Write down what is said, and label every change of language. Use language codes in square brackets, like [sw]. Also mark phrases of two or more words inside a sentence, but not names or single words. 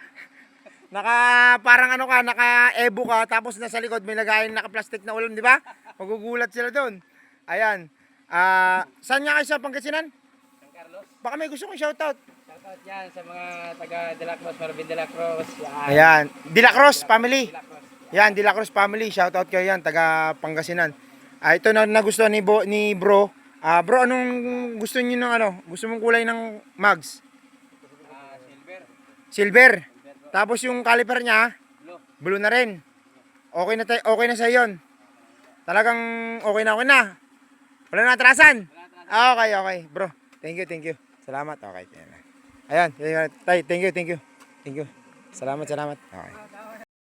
[tl] Naka parang ano ka, naka Evo ka tapos nasa likod may lagayan naka-plastic na ulam, di ba? Magugulat sila doon. Ayan. Saan nga kayo sa Pangasinan? San Carlos. Baka may gusto kong shoutout. Shoutout yan sa mga taga De La Cruz, Marvin De La Cruz. Yan. Ayan, De La Cruz family. De La Cruz. Yan, De La Cruz family, shoutout kayo yan, taga Pangasinan. Ito na nagustuhan ni Bro. Bro, anong gusto niyo ng ano? Gusto mong kulay ng mugs? Silver. Silver. Tapos yung caliper niya, Blue. blue na rin. Okay na sa 'yon. Talagang okay na. Wala na atrasan. [en] Okay, bro. Thank you. [tl] Salamat. Okay. Ayan. Tay, [en] thank you. [tl] Salamat. Okay.